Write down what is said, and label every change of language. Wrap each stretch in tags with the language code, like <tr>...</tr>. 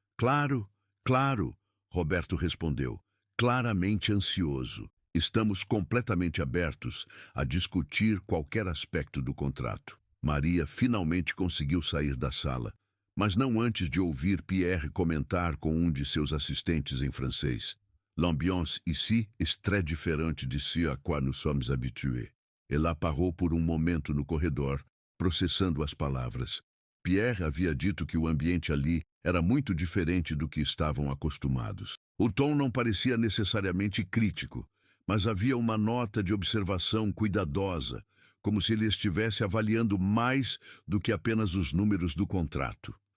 <pt>Claro, claro, Roberto respondeu, claramente ansioso. Estamos completamente abertos a discutir qualquer aspecto do contrato. Maria finalmente conseguiu sair da sala, mas não antes de ouvir Pierre comentar com um de seus assistentes em francês.</pt> <fr>L'ambiance ici est très différente de ce à quoi nous sommes habitués.</fr> <pt>Ela parou por um momento no corredor, processando as palavras. Pierre havia dito que o ambiente ali era muito diferente do que estavam acostumados. O tom não parecia necessariamente crítico, mas havia uma nota de observação cuidadosa, como se ele estivesse avaliando mais do que apenas os números do contrato.</pt>